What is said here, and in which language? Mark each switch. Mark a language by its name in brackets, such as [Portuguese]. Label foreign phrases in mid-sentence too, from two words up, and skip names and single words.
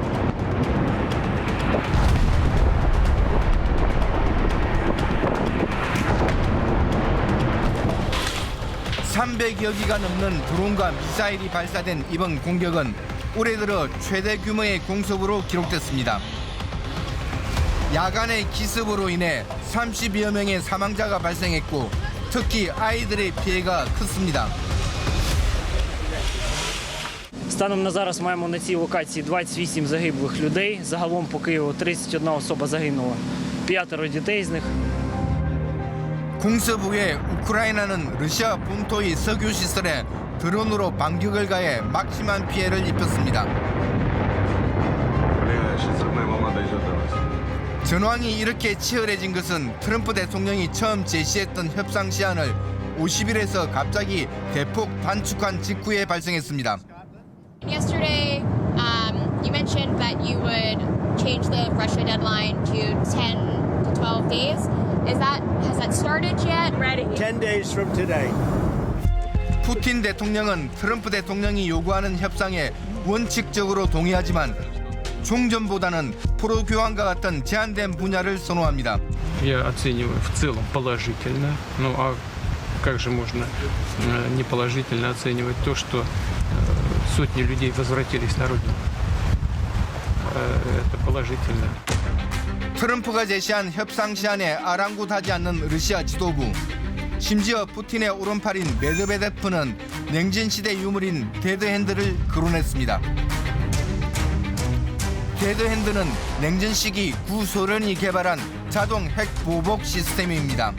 [Korean] (300여 기가) 넘는 드론과 미사일이 발사된 이번 공격은 올해 들어 최대 규모의 공습으로 기록됐습니다. 야간의 기습으로 인해 30여 명의 사망자가 발생했고 특히 아이들의 피해가 컸습니다. [Ukrainian] Станом на зараз маємо на цій локації 28 загиблих людей. Загалом по Києву 31 особа загинула. 5 дітей з них. [Korean] 공습 후에 우크라이나는 러시아 본토의 석유 시설에 드론으로 반격을 가해 막심한 피해를 입혔습니다. 전황이 이렇게 치열해진 것은 트럼프 대통령이 처음 제시했던 협상 시한을 50일에서 갑자기 대폭 단축한 직후에 발생했습니다. [English] Yesterday, you mentioned that you would change the Russia deadline to 10 to 12 days. Has that started yet? Ready. 10 days from today. [Korean] 푸틴 대통령은 트럼프 대통령이 요구하는 협상에 원칙적으로 동의하지만 종전보다는 포로 교환과 같은 제한된 분야를 선호합니다. [Russian] Я оцениваю в целом положительно. Ну а как же можно неположительно оценивать то, что сотни людей возвратились на родину? Это положительно. [Korean] 트럼프가 제시한 협상 시한에 아랑곳하지 않는 러시아 지도부. 심지어 푸틴의 오른팔인 메드베데프는 냉전 시대 유물인 데드핸드를 거론했습니다. 데드핸드는 냉전 시기 구소련이 개발한 자동 핵 보복 시스템입니다.